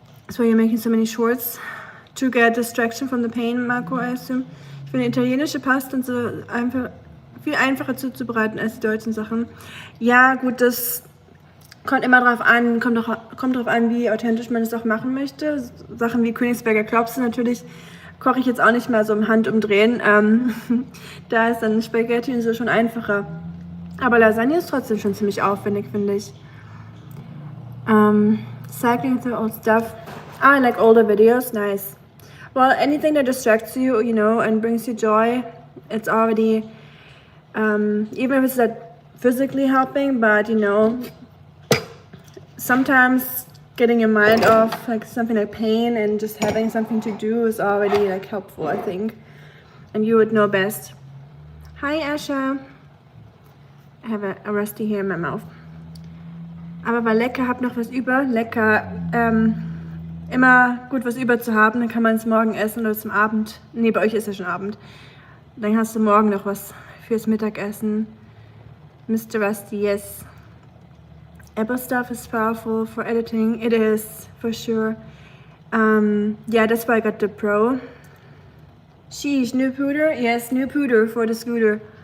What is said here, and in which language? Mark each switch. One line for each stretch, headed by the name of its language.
English: So you're making so many shorts to get distraction from the pain, Marco, I assume.
German: Ich finde italienische Pasta und so einfach viel einfacher zuzubereiten als die deutschen Sachen. Ja, gut, das kommt immer drauf an, kommt drauf an, wie authentisch man es auch machen möchte. Sachen wie Königsberger Klopse natürlich koche ich jetzt auch nicht mal so im Handumdrehen. Da ist dann Spaghetti und so schon einfacher. Aber Lasagne ist trotzdem schon ziemlich aufwendig, finde ich.
English: Cycling through old stuff. I like older videos, nice. Well, anything that distracts you, you know, and brings you joy, it's already, even if it's not physically helping, but, you know, sometimes getting your mind off like something like pain and just having something to do is already like helpful, I think. And you would know best. Hi, Asha. I have a rusty here in my mouth.
German: Aber war lecker, hab noch was über. Lecker. Immer gut was über zu haben, dann kann man es morgen essen oder zum Abend. Nee, bei euch ist ja schon Abend. Dann hast du morgen noch was fürs Mittagessen.
English: Mr. Rusty, yes. Apple stuff is powerful for editing. It is, for sure. Yeah, that's why I got the Pro. Sheesh, new pooter? Yes, new pooter for the scooter.